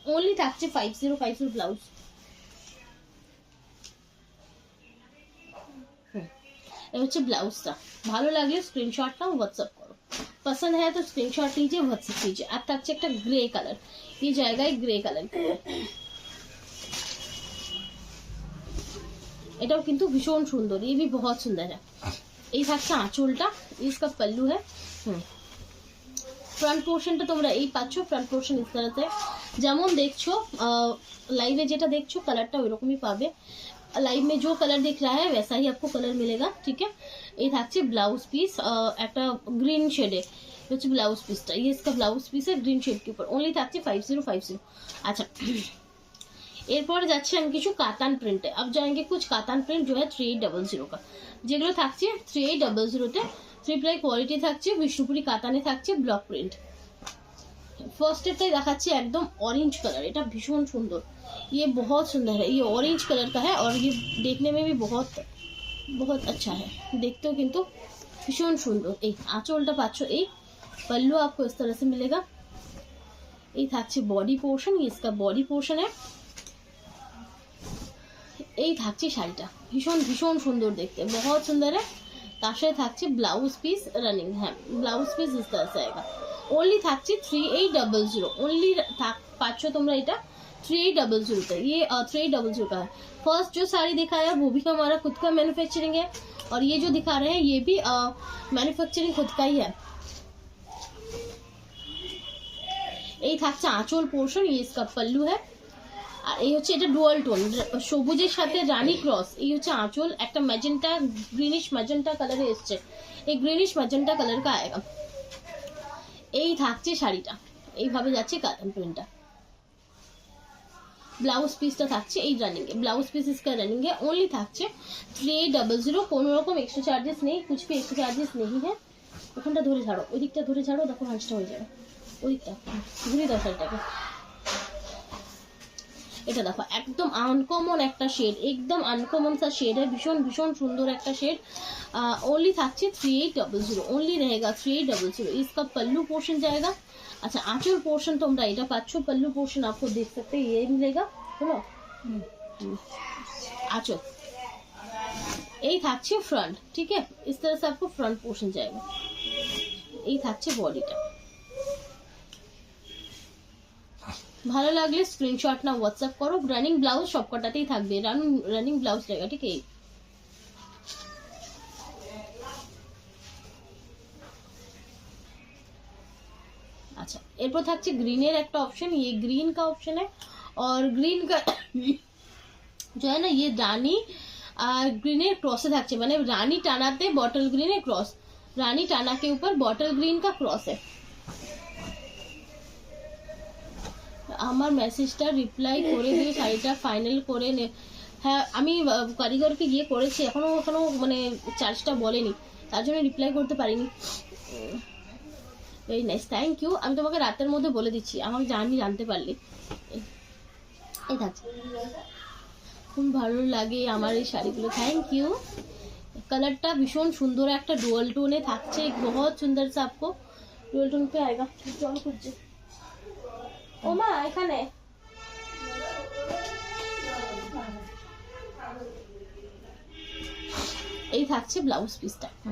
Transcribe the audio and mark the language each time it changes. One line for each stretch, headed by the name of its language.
Bangla: Only থাকছে 5050 blouse. ये হচ্ছে ব্লাউজটা। ভালো লাগলে স্ক্রিনশট নাও, হোয়াটসঅ্যাপ করো।
Hindi: पसंद है तो स्क्रीनशॉट लीजिए, व्हाट्सएप कीजिए। अब तक
Bangla: একটা গ্রে কালার,
Hindi: ये जाएगा एक ग्रे कलर।
Bangla: এটাও কিন্তু ভীষণ সুন্দর,
Hindi: ये भी बहुत सुंदर है।
Bangla: এই থাকছে আঁচলটা,
Hindi: इसका पल्लू है।
Bangla: ফ্রন্ট পোর্শনটা তোমরা এই পাচ্ছ, ফ্রন্ট পোর্শন
Hindi: इस तरह से
Bangla: যেমন দেখছো লাইভে যেটা দেখছো কালারটা ওইরকমই পাবে।
Hindi: लाइव में जो कलर दिख रहा है वैसा ही आपको कलर मिलेगा, ठीक है।
Bangla: ये থাকছে ব্লাউজ পিস, একটা গ্রিন শেডে হচ্ছে ব্লাউজ পিসটা,
Hindi: ये इसका
Bangla: ব্লাউজ পিস
Hindi: है গ্রিন शेड के ऊपर।
Bangla: ओनली থাকছে 5050। আচ্ছা এরপর যাচ্ছে আমি কিছু কাতান প্রিন্টে।
Hindi: अब जाएंगे कुछ कातान प्रिंट जो है 3800 का,
Bangla: যেগুলো থাকছে 3800 তে। 3 প্লাই কোয়ালিটি থাকছে, বিষ্ণুপুরি কাতানে থাকছে ব্লক প্রিন্ট।
Hindi: फर्स्ट स्टेप
Bangla: দেখাচ্ছি একদম অরেঞ্জ কালার, এটা ভীষণ সুন্দর,
Hindi: ये बहुत सुंदर है, ये ऑरेंज कलर का है और ये देखने में भी बहुत बहुत अच्छा है, देखते हो किंतु भीषण सुंदर।
Bangla: এই আঁচলটা পাচ্ছ, এই
Hindi: पल्लू आपको इस तरह से मिलेगा।
Bangla: এই থাকছে বডি পোর্শন,
Hindi: ये इसका बॉडी पोर्शन है।
Bangla: এই থাকছে শাড়িটা, ভীষণ ভীষণ সুন্দর দেখতে,
Hindi: बहुत सुंदर है।
Bangla: তার সাথে থাকছে ব্লাউজ পিস রানিং, হ্যাঁ ব্লাউজ পিস
Hindi: इस तरह से आएगा।
Bangla: ओनली থাকছে 3800, ओनली পাচ্ছ তোমরা এটা 3800 का।
Hindi: ये 3800 का है। फर्स्ट जो साड़ी दिखाया वो भी हमारा खुद का मैन्युफैक्चरिंग है, और ये जो दिखा रहे हैं ये भी मैन्युफैक्चरिंग खुद का ही है।
Bangla: এই থাকছে আঁচল পোর্শন,
Hindi: ये इसका पल्लू है।
Bangla: আর এই হচ্ছে এটা ডুয়াল টোন, সবুজের সাথে রানী ক্রস। এই হচ্ছে আঁচল, একটা ম্যাজেন্টা গ্রিনিশ ম্যাজেন্টা কালারে এসছে, এই গ্রিনিশ ম্যাজেন্টা কালার
Hindi: का आएगा।
Bangla: এই থাকছে শাড়িটা, এইভাবে যাচ্ছে কাতান প্রিন্টটা। ব্লাউজ পিসটা থাকছে এই রানিং এ, ব্লাউজ পিস
Hindi: इसका रनिंग है।
Bangla: ओनली থাকছে 3800, কোনো রকম এক্সট্রা চার্জেস নেই,
Hindi: कुछ भी एक्स्ट्रा चार्जेस नहीं है।
Bangla: ওখানটা ধরে ছাড়ো, ওই দিকটা ধরে ছাড়ো, দেখো ভাঁজটা হয়ে যাবে, ওই দিকটা ঘুরিয়ে দাও শাড়িটাকে। এটা দেখো একদম আনকমন একটা শেড, একদম আনকমন
Hindi: सा शेड है,
Bangla: भीषण भीषण सुंदर একটা শেড।
Hindi: ओनली থাকছে 3800, ओनली रहेगा 3800। इसका पल्लू पोर्शन जाएगा। अच्छा आंचल पोर्शन
Bangla: তোমরা এটা পাচ্ছ,
Hindi: पल्लू पोर्शन आपको देख सकते हैं, ये मिलेगा, बोलो आंचल।
Bangla: এই থাকছে
Hindi: फ्रंट, ठीक है, इस तरह से आपको फ्रंट पोर्शन जाएगा।
Bangla: এই থাকছে বডিটা। ভালো লাগলে স্ক্রিনশট না হোয়াটসঅ্যাপ করো। রানিং ব্লাউজ সবকটাতেই থাকবে, রানিং ব্লাউজ
Hindi: रहेगा, ठीक है। अच्छा
Bangla: এরপর থাকছে গ্রিনের একটা অপশন,
Hindi: ये ग्रीन का ऑप्शन है, और ग्रीन का जो है ना ये रानी ग्रीনের क्रॉसे থাকছে,
Bangla: মানে রানী টানাতে বটল গ্রিনের क्रॉस,
Hindi: रानी टाना के ऊपर बॉटल ग्रीन का क्रॉस है।
Bangla: আমার মেসেজটা রিপ্লাই করে দিয়ে শাড়িটা ফাইনাল করে নে। হ্যাঁ আমি কারিগরকে গিয়ে করেছি, এখনো মানে চার্জটা বলেনি, তার জন্য রিপ্লাই করতে পারিনি। Very nice, thank you. আমি তোমাকে রাতের মধ্যে বলে দিচ্ছি, আমাকে জানতে পারলে। এই থাকছে, খুব ভালো লাগে আমার এই শাড়িগুলো, থ্যাংক ইউ। कलरটা ভীষণ সুন্দর একটা ডুয়াল টোনে থাকছে,
Hindi: बहुत सुंदर सा आपको डुअल टोन पे आएगा।
Bangla: জল খুঁজছে ও মা, এখানে এই থাকছে ব্লাউজ পিসটা।